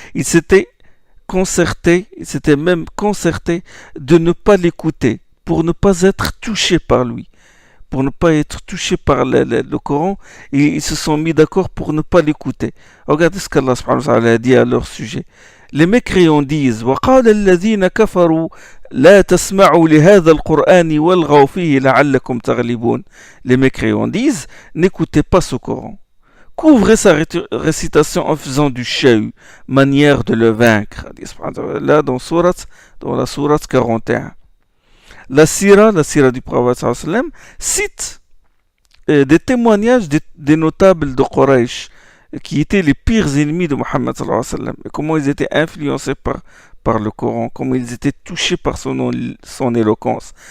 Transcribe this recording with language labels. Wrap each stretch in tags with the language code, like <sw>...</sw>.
<fr>Ils s'étaient même concertés de ne pas l'écouter, pour ne pas être touchés par lui. Pour ne pas être touchés par le Coran, et ils se sont mis d'accord pour ne pas l'écouter. Regardez ce qu'Allah subhanahu wa ta'ala a dit à leur sujet. Les mécréants disent</fr> <ar>وَقَالَ الَّذِينَ كَفَرُوا لَا تَسْمَعُوا لِهَذَا الْقُرْآنِ وَالْغَوْا فِيهِ لَعَلَّكُمْ تَغْلِبُونَ.</ar> <fr>Les mécréants disent n'écoutez pas ce Coran. Couvrez sa récitation en faisant du chahut, manière de le vaincre. Là, dans la sourate 41. La sira du prophète sallallahu alayhi wa sallam cite des témoignages des notables de Quraysh qui étaient les pires ennemis de Mohammed sallallahu alayhi wa sallam, et comment ils étaient influencés par le Coran, comment ils étaient touchés par son éloquence.</fr>